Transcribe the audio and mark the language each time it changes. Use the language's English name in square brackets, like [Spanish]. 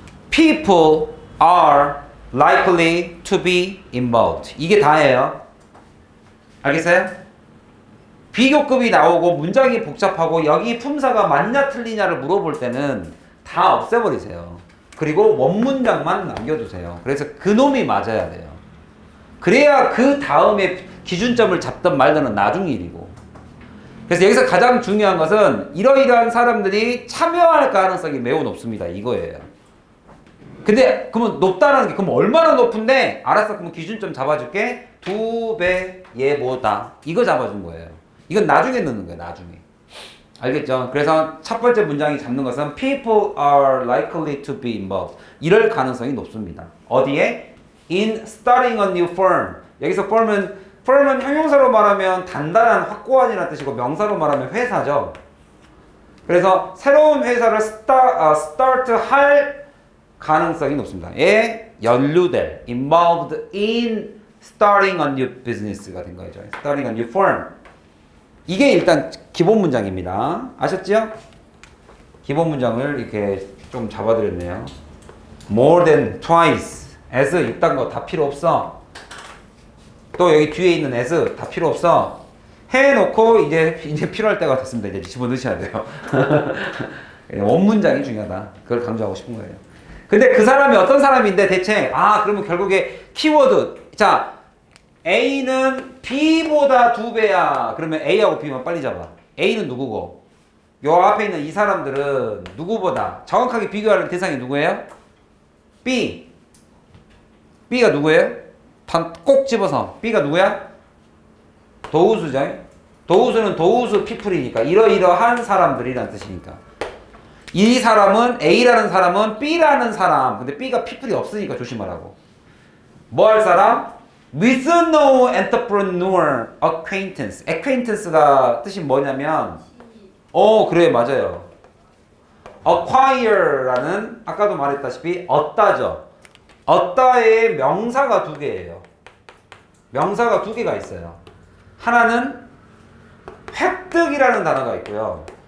[English] People are likely to be involved. [Korean] 이게 다예요. 알겠어요? 비교급이 나오고 문장이 복잡하고 여기 품사가 맞냐 틀리냐를 물어볼 때는 다 없애버리세요. 그리고 원문장만 남겨두세요. 그래서 그놈이 맞아야 돼요. 그래야 그 다음에 기준점을 잡든 말든 나중 일이고. 그래서 여기서 가장 중요한 것은 이러이러한 사람들이 참여할 가능성이 매우 높습니다. 이거예요. 근데 그러면 높다는 게 그럼 얼마나 높은데? 알았어. 그럼 기준점 잡아줄게. 2배 얘보다. 이거 잡아준 거예요. 이건 나중에 넣는 거예요. 나중에. 알겠죠? 그래서 첫 번째 문장이 잡는 것은 [English] people are likely to be involved. [Korean] 이럴 가능성이 높습니다. 어디에? [English] in starting a new firm. [Korean] 여기서 firm은 형용사로 말하면 단단한 확고한이라는 뜻이고 명사로 말하면 회사죠. 그래서 새로운 회사를 start 할 가능성이 높습니다. 에 연루될 [English] involved in starting a new business가 [Korean] 된 거죠. [English] starting a new firm. [Korean] 이게 일단 기본 문장입니다. 아셨죠? 기본 문장을 이렇게 좀 잡아드렸네요. [English] more than twice. [Korean] as 이딴 거 다 필요 없어. 또 여기 뒤에 있는 as 다 필요 없어. 해놓고 이제 필요할 때가 됐습니다. 이제 집어넣으셔야 돼요. 원문장이 중요하다. 그걸 강조하고 싶은 거예요. 근데 그 사람이 어떤 사람인데 대체 그러면 결국에 키워드. 자, A는 B보다 2배야. 그러면 A하고 B만 빨리 잡아. A는 누구고? 요 앞에 있는 이 사람들은 누구보다 정확하게 비교하는 대상이 누구예요? B. B가 누구예요? 꼭 집어서. B가 누구야? 도우수죠. 도우수는 도우수 피플이니까 이러이러한 사람들이라는 뜻이니까. 이 사람은 A라는 사람은 B라는 사람. 근데 B가 피플이 없으니까 조심하라고. 뭐 할 사람? [English] with no entrepreneur acquaintance. [Korean] acquaintance가 뜻이 뭐냐면 그래 맞아요. acquire라는 아까도 말했다시피 얻다죠. 얻다의 명사가 2개예요. 명사가 2개가 있어요. 하나는 획득이라는 단어가 있고요.